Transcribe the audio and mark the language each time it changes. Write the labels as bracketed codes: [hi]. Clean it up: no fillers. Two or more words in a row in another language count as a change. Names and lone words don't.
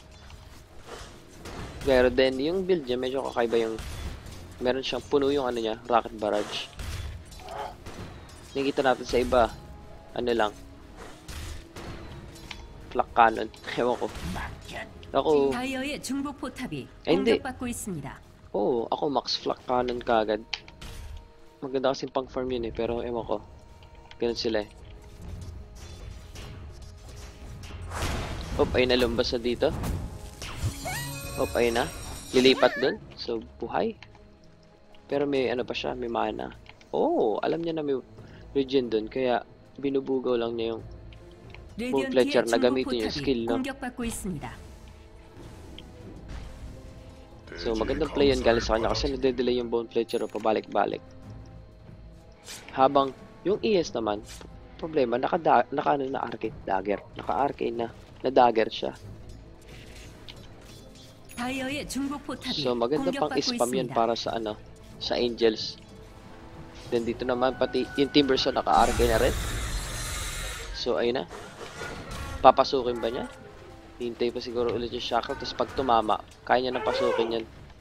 [tl] Pero then, yung build niya, medyo kakaiba yung... Meron siyang puno yung ano niya, [en] rocket barrage. [tl] Nakikita natin sa iba, ano lang. Flak cannon. Ewan ko. Ako, [ko] 다이어의 중복 포탑이 [tl] hindi. [ko] 공격받고 있습니다. [tl] oo, ako max flak cannon kagad. Maganda kasing pang farm yun eh, pero ewan ko. Ganun sila eh. Ayun na lumbas na dito. Ayun na. Lilipat dun. So, buhay. Pero may ano pa siya, may mana. Alam niya na may regen dun, kaya binubugaw lang niya yung Fletcher na gamitin yung skill, no? [ko] 공격받고 있습니다. [tl] So, magandang play yun galing sa kanya kasi nade-delay yung Bone Fletcher o pabalik-balik. Habang yung ES naman, problema, naka-ano na arcade dagger. Naka-arcade na dagger siya. [ko] 다이어의 중복 포탑이 [tl] So, maganda pang [ko] 공격받고 [tl] spam yun [ko] 있습니다. [tl] para sa ano, sa Angels. Then dito naman, pati yung Timbersaw naka-arcade na rin. So, ayun na. Papasukin ba niya? Hintay pa siguro ulit yung shackle. Tapos pag tumama, kaya niya nang pasukin yan.